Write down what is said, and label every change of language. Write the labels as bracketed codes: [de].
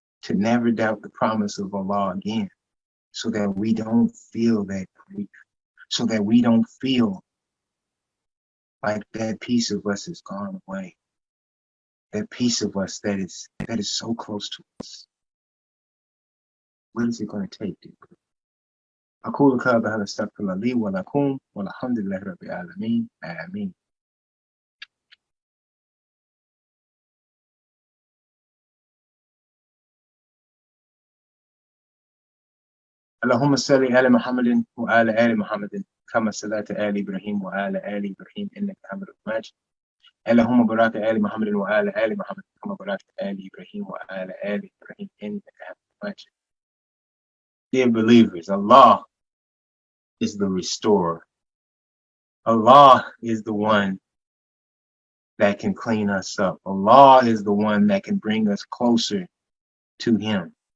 [en] to never doubt the promise of Allah again, so that we don't feel that grief, so that we don't feel like that piece of us is gone away, that piece of us that is so close to us. What is it going to take? [ar] أقول هذا أستغفر الله لي ولكم والحمد لله رب العالمين آمين. اللهم صل على محمد وعلى آل محمد كما صليت آل إبراهيم وعلى آل إبراهيم إنك حميد مجيد. اللهم بارك على محمد وعلى آل محمد كما باركت آل إبراهيم وعلى آل إبراهيم إنك حميد مجيد. [en] Dear believers, Allah is the restorer. Allah is the one that can clean us up. Allah is the one that can bring us closer to Him.